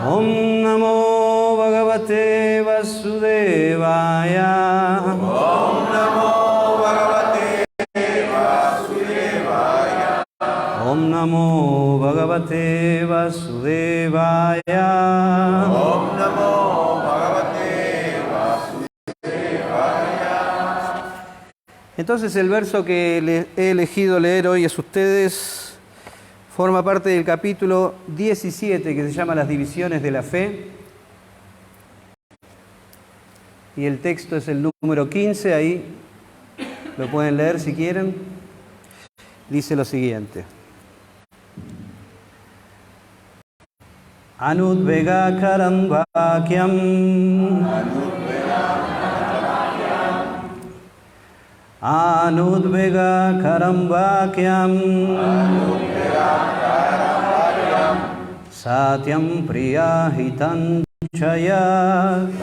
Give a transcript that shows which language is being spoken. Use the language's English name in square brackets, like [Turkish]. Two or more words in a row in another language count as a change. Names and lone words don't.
[Sanskrit] Om Namo Bhagavate Vasudevaya. Om Namo Bhagavate Vasudevaya. Om Namo Bhagavate Vasudevaya. Om Namo [Spanish] Entonces el verso que he elegido leer hoy a ustedes forma parte del capítulo 17 que se llama Las divisiones de la fe. Y el texto es el número 15, ahí lo pueden leer si quieren. Dice lo siguiente. [Sanskrit] Anudvega karam vakyam. Anudvega karam vakyam. Satyam priya hitam chaya.